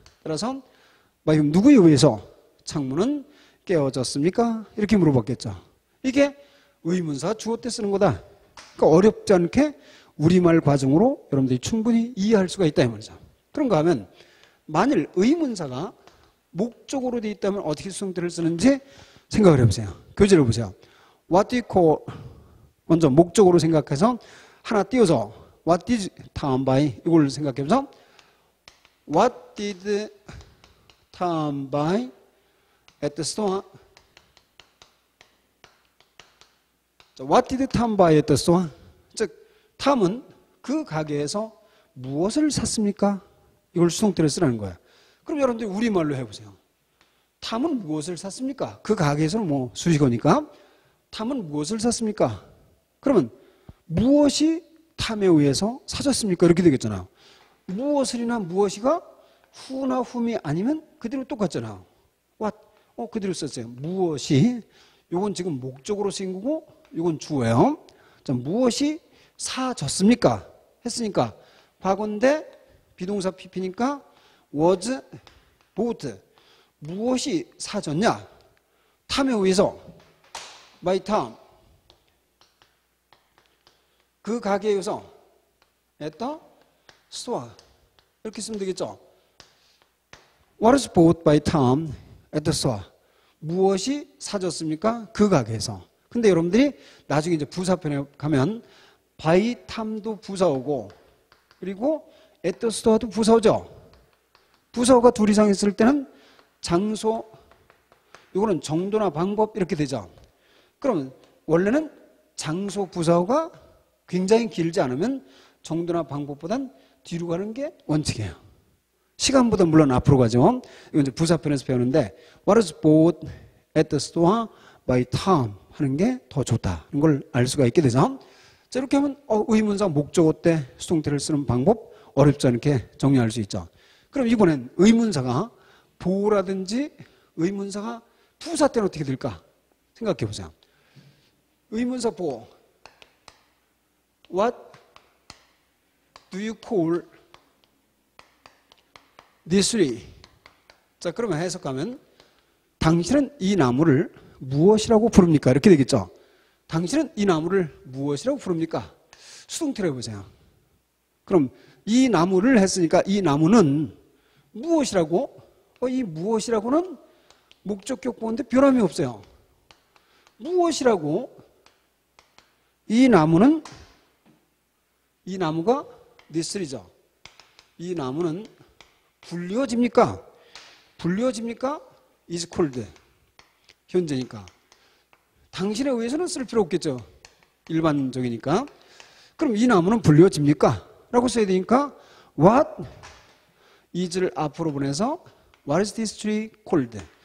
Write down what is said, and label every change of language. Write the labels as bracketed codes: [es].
[ko] 따라서 누구에 의해서 창문은 깨어졌습니까? 이렇게 물어봤겠죠. 이게 의문사 주어 때 쓰는 거다. 그러니까 어렵지 않게 우리말 과정으로 여러분들이 충분히 이해할 수가 있다 이 말이죠. 그런가 하면 만일 의문사가 목적으로 되어 있다면 어떻게 수동태를 쓰는지 생각을 해보세요. 교재를 보세요. [en] What do you call, [ko] 먼저 목적으로 생각해서 하나 띄워서 [en] What did Tom buy? 이걸 생각해보세요. What did Tom buy at the store? What did Tom buy at the store? [ko] 즉, 탐은 그 가게에서 무엇을 샀습니까? 이걸 수동태로 쓰라는 거야. 그럼 여러분들 우리말로 해보세요. 탐은 무엇을 샀습니까? 그 가게에서는 뭐 수식어니까 탐은 무엇을 샀습니까? 그러면 무엇이 탐에 의해서 사졌습니까? 이렇게 되겠잖아요. 무엇을이나 무엇이가 who나 whom이 아니면 그대로 똑같잖아요. what, 그대로 썼어요. 무엇이, 요건 지금 목적으로 쓰인 거고 요건 주어예요. 자, 무엇이 사졌습니까? 했으니까 과거인데 비동사 PP니까 [en] was bought. [ko] 무엇이 사졌냐? 탐에 의해서 [en] by time. [ko] 그 가게에서 [en] at the store. [ko] 이렇게 쓰면 되겠죠. [en] What is bought by Tom at the store? [ko] 무엇이 사졌습니까? 그 가게에서. 근데 여러분들이 나중에 이제 부사편에 가면 by Tom도 부사오고 그리고 at the store도 부사오죠. 부사어가 둘 이상 있을 때는 장소, 이거는 정도나 방법 이렇게 되죠. 그럼 원래는 장소 부사어가 굉장히 길지 않으면 정도나 방법보단 뒤로 가는 게 원칙이에요. 시간보다 물론 앞으로 가죠. 이건 이제 부사편에서 배우는데 [en] What is bought at the store by Tom [ko] 하는 게 더 좋다는 걸 알 수가 있게 되죠. 자, 이렇게 하면 의문사 목적어 때 수동태를 쓰는 방법 어렵지 않게 정리할 수 있죠. 그럼 이번엔 의문사가 보라든지 의문사가 부사 때는 어떻게 될까? 생각해 보세요. 의문사 보 [en] What do you call this tree? [ko] 자, 그러면 해석하면 당신은 이 나무를 무엇이라고 부릅니까? 이렇게 되겠죠. 당신은 이 나무를 무엇이라고 부릅니까? 수동태로 해보세요. 그럼 이 나무를 했으니까 이 나무는 무엇이라고? 이 무엇이라고는 목적격 보는데 변함이 없어요. 무엇이라고? 이 나무는 이 나무가 [en] this tree [ko] 죠. 이 나무는 불리워집니까? 불리워집니까? [en] is called. [ko] 현재니까. 당신에 의해서는 쓸 필요 없겠죠. 일반적이니까. 그럼 이 나무는 불리워집니까? 라고 써야 되니까 [en] what is를 [ko] 앞으로 보내서 [en] what is this tree called?